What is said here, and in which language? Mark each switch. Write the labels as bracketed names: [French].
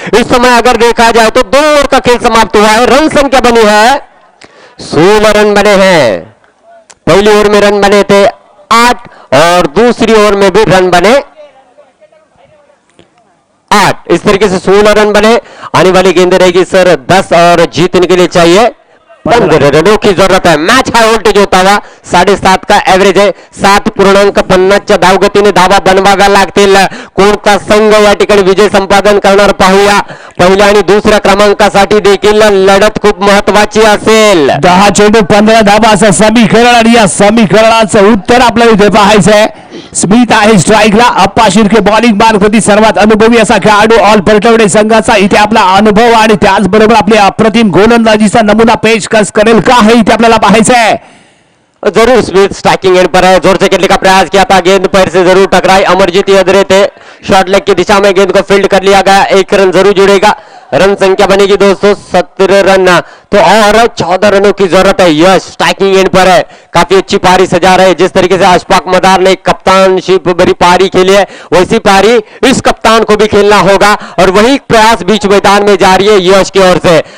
[Hindi] इस समय अगर देखा जाए तो 2 ओवर का खेल समाप्त हुआ है, रन संख्या बनी है 16 रन बने हैं। पहली ओवर में रन बने थे 8 और दूसरी ओवर में भी रन बने 8। इस तरीके से 16 रन बने। आने वाली गेंदें रहेगी सर 10 और जीतने के लिए चाहिए 15 रनों की जरूरत है। [Marathi] मॅच हाय व्होल्टेज [Hindi] होता हुआ [Marathi] 7.5 का एव्हरेज आहे। 7.50च्या धावगतीने धावा बनवाव्या लागतील। कोणता संघ या ठिकाणी विजय संपादन करणार पाहूया। पहिल्या आणि दुसऱ्या क्रमांकासाठी देखील लढत खूप महत्वाची असेल। 10 चेंडू 15 धावा असं समीकरण, आणि या समीकरणाचं उत्तर आपल्याला इथे पाहायचं आहे। स्मिथ आहे स्ट्राईकला, अप्पा शिर्के बॉलिंग मार्फती सर्वात अनुभवी असा खेळाडू ऑल पलटवडे संघाचा इथे आपला अनुभव आणि त्याचबरोबर आपली अप्रतिम गोलंदाजीचा नमुना पेशकश करेल का हे इथे आपल्याला पाहायचं आहे। [Hindi] जरूर स्मिथ स्ट्राइकिंग एंड पर है, जोर से खेलने का प्रयास किया था, गेंद पैर से जरूर टकराई। अमरजीत यादव थे, शॉर्ट लेग की दिशा में गेंद को फील्ड कर लिया गया, 1 रन जरूर जुड़ेगा। रन संख्या बनेगी 217 रन, तो और 14 रनों की जरूरत है। यश स्ट्राइकिंग एंड पर है, काफी अच्छी पारी सजा रहे। जिस तरीके से अशफाक मदार ने कप्तानशिप भरी पारी खेली है, वैसी पारी इस कप्तान को भी खेलना होगा, और वही प्रयास बीच मैदान में जारी है यश की ओर से।